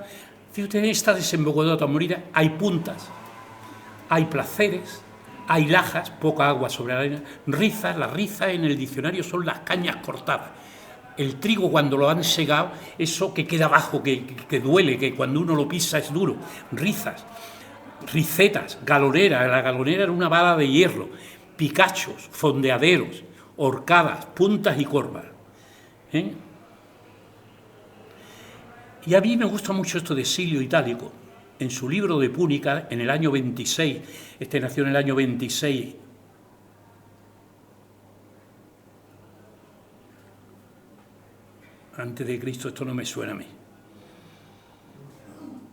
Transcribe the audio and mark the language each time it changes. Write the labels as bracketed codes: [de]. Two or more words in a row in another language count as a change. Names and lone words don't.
[es] Fíjate usted, en esta desembocadura Tamborira hay puntas, hay placeres, hay lajas, poca agua sobre la arena, rizas. Las rizas en el diccionario son las cañas cortadas. El trigo cuando lo han segado, eso que queda abajo, que duele, que cuando uno lo pisa es duro. Rizas, ricetas, galonera. La galonera era una bala de hierro. Picachos, fondeaderos, horcadas, puntas y corvas. Y a mí me gusta mucho esto de Silio Itálico. En su libro de Púnica, en el año 26, este nació en el año 26, antes de Cristo, esto no me suena a mí.